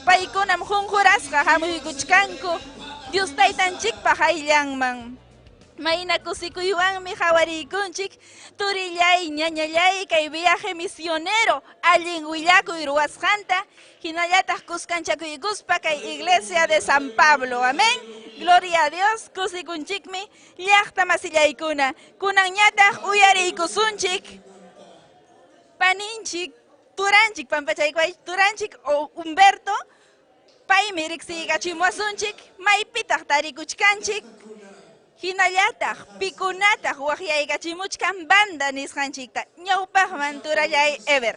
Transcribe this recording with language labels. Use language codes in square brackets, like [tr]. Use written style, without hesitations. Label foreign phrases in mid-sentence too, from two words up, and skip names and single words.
[qu] paykunam qunqurasqa hamuykuchkanku Dios taytanchikpa hayllanman mayna kusikuywanmi hawariykunchik turillay ñañallay kay viaje misionero allin willakuy ruwasqanta hinallataq kuskanchakuykuspa kay iglesia de San Pablo amén [es] gloria a Dios [qu] kusikunchikmi llaqta masillaykuna kunanñataq uyariykusunchik paninchik turanchik pampachaykuay turanchik o Humberto paymi riqsiykachimuwasunchik maypitaq tarikuchkanchik hinallataq pikunataq waqyaykachimuchkan banda nisqanchikta ñawpaqman turallay ever